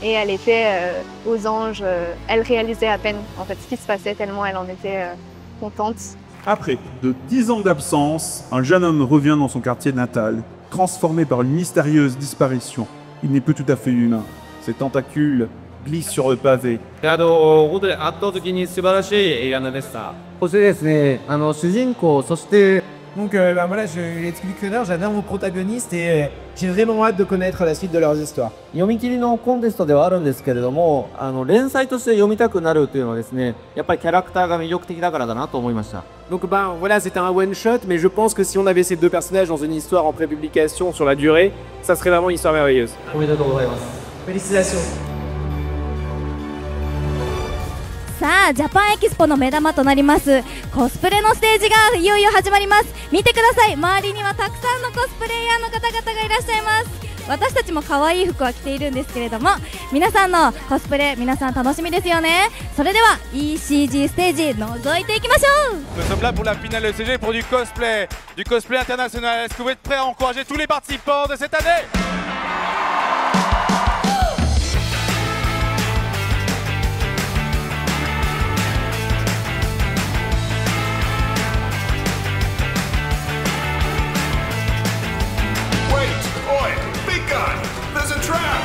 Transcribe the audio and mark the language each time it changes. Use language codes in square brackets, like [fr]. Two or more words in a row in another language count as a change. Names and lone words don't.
[fr] et elle était aux anges. Elle réalisait à peine en fait ce qui se passait tellement elle en était contente. Après de 10 ans d'absence, un jeune homme revient dans son quartier natal, transformé par une mystérieuse disparition. Il n'est plus tout à fait humain. Ses tentacules glissent sur le pavé. [ja] 本当に圧倒的に素晴らしい映画でした。そしてですね、主人公、そして [fr] Donc voilà, je l'explique que j'adore mon protagoniste et j'ai vraiment hâte de connaître la suite de leurs histoires. [ja] 読み切りのコンテストではあるんですけれども、連載として読みたくなるというのはですね、やっぱりキャラクターが魅力的だからだなと思いました。 [fr] Donc voilà, c'était un [en] one shot, [fr] mais je pense que si on avait ces deux personnages dans une histoire en prépublication sur la durée, ça serait vraiment une histoire merveilleuse. [ja] おめでとうございます。 [fr] Félicitations. [ja] さあ、ジャパンエキスポの目玉となりますコスプレのステージがいよいよ始まります。見てください、周りにはたくさんのコスプレイヤーの方々がいらっしゃいます。私たちも可愛い服は着ているんですけれども、皆さんのコスプレ、皆さん楽しみですよね。それでは ECG ステージ覗いていきましょう。 [fr] Nous sommes là pour la finale ECG pour du cosplay international. Est-ce que vous êtes prêts à encourager tous les participants de cette année? [en] There's a trap!